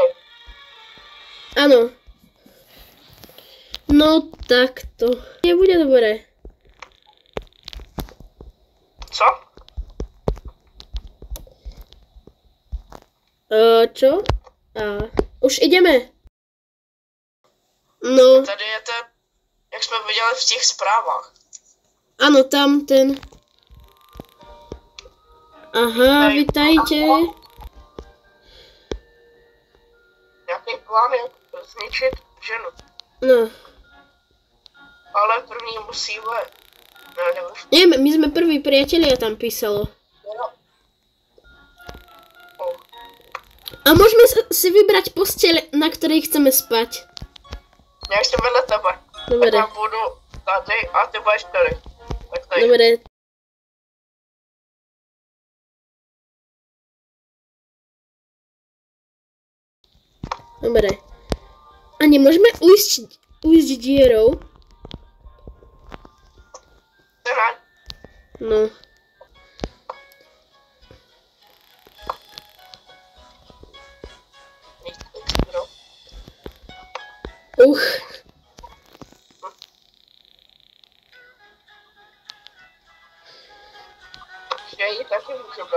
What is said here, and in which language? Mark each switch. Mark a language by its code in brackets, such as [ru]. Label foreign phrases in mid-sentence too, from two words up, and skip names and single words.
[sk] Áno. No takto. Nebude dobré. [cs] Co? [sk] Čo? Už ideme. No, [cs] Tady je ten, jak jsme viděli v těch zprávách. [sk] áno, tam ten. Aha, vitajte. [cs] Nějaký plán, jak zničit ženu. No, Ale první musíme... Ne, nevím. [sk] neviem, my sme prví priatelia, tam písalo. [cs] Jo. Oh. [sk] A môžeme si vybrať posteľ, na ktorej chceme spať. [cs] Já jsem vedle tebe. [sk] Dobre. [cs] Tak já budu tady a ty budeš tady. Tak tady. [sk] Dobre. Dobre. A nemôžeme ujsť dierou? Teda, No. no. [cs] Já ji taky můžu dát.